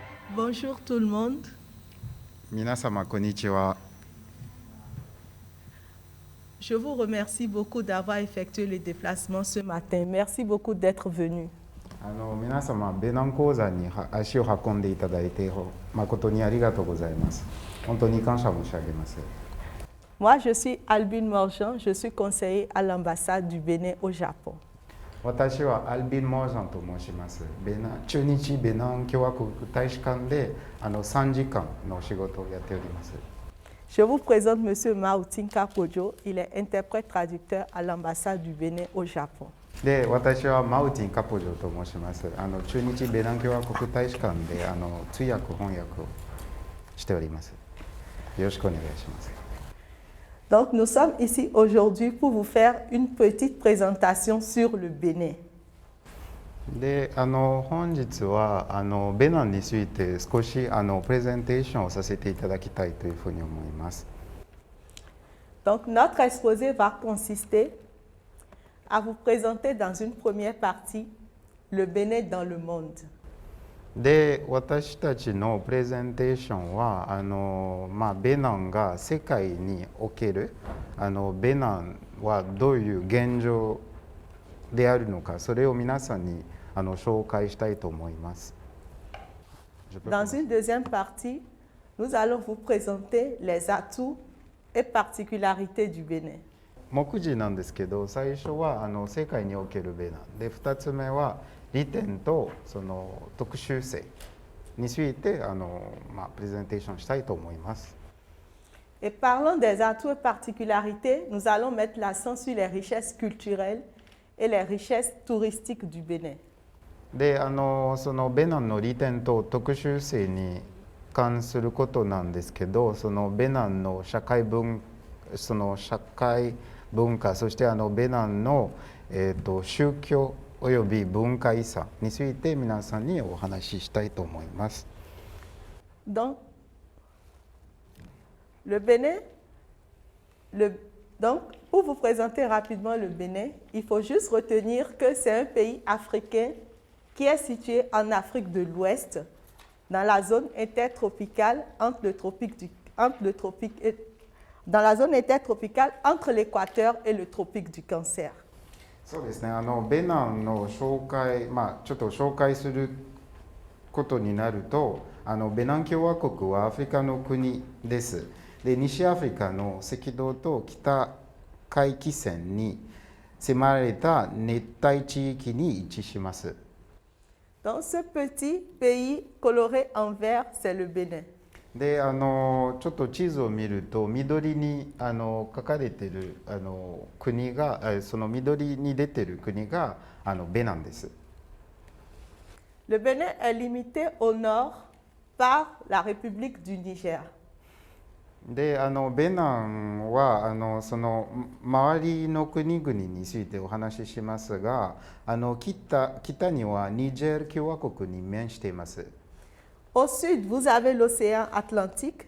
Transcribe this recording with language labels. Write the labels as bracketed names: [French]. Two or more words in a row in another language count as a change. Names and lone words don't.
[French] Bonjour tout le monde. [Japanese] 皆様こんにちは。 [French] Je vous remercie beaucoup d'avoir effectué le déplacement ce matin. Merci beaucoup d'être venu. [Japanese] 皆様ベナン鉱山に足を運んでいただいて誠にありがとうございます。本当に感謝申し上げます。 [French] Moi, je suis Albine Morgan. Je suis conseiller à l'ambassade du Bénin au Japon. [Japanese] 私はアルビン・モージャンと申します。駐日ベナン共和国大使館で3時間の仕事をやっております。 [French] Je vous présente M. Maoutin Kapojo. Il est interprète traducteur à l'ambassade du Bénin au Japon. [Japanese] で、私はマウティン・カポジョと申します。駐日ベナン共和国大使館で通訳翻訳をしております。よろしくお願いします。 [French] Donc, nous sommes ici aujourd'hui pour vous faire une petite présentation sur le Bénin. [Japanese] で本日はベナンについて少しプレゼンテーションをさせていただきたいというふうに思います。 [French] Donc, notre exposé va consister à vous présenter dans une première partie le Bénin dans le monde. [Japanese] で、私たちのプレゼンテーションはベナンが世界におけるベナンはどういう現状であるのか、それを皆さんに紹介したいと思います。 [French] Dans une deuxième partie, nous allons vous présenter les atouts et particularités du Bénin. [Japanese] 目次なんですけど、最初は世界におけるベナンで、2つ目は利点とその特殊性についてプレゼンテーションしたいと思います。 [French] Et parlant des atouts et particularités, nous allons mettre l'accent sur les richesses culturelles et les richesses touristiques du Bénin. [Japanese] で、そのベナンの利点と特殊性に関することなんですけど、そのベナンの社会文化、そしてベナンの、宗教および文化遺産について皆さんにお話ししたいと思います。 [French] Donc, le Bénin, donc, pour vous présenter rapidement le Bénin, il faut juste retenir que c'est un pays africain qui est situé en Afrique de l'Ouest, dans la zone intertropicale dans la zone intertropicale entre l'équateur et le tropique du Cancer. [Japanese] そうですね、ベナンの紹介、ちょっと紹介することになると、ベナン共和国はアフリカの国です。で、西アフリカの赤道と北回帰線に迫られた熱帯地域に位置します。 [French] Donc, ce petit pays coloré en vert, c'est le Bénin. [Japanese] で、ちょっと地図を見ると緑に書かれている国が、その緑に出ている国がベナンです。 [French] Le Bénin est limité au nord par la République du Niger. [Japanese] で、ベナンはその周りの国々についてお話ししますが、北にはニジェール共和国に面しています。 [French] Au sud, vous avez l'océan Atlantique.